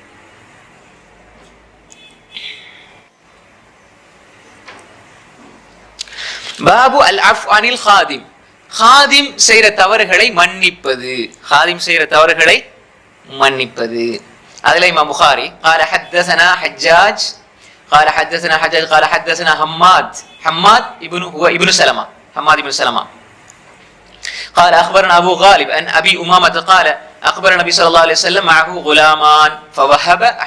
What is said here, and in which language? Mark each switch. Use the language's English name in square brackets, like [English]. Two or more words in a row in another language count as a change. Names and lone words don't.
[Arabic] باب العفو عن الخادم. [Tamil] ஹாதிம் செய்யற தவறுகளை மன்னிப்பது. ஹாதிம் செய்யற தவறுகளை மன்னிப்பது. அதுல இமாம் புகாரி [Arabic] قال حدثنا حجاج قال حدثنا حجاج قال حدثنا حماد ابن سلمة حماد ابن سلمة قال اخبرنا ابو غالب ان ابي امامة قال اخبر النبي صلى الله عليه وسلم معه غلامان فوهب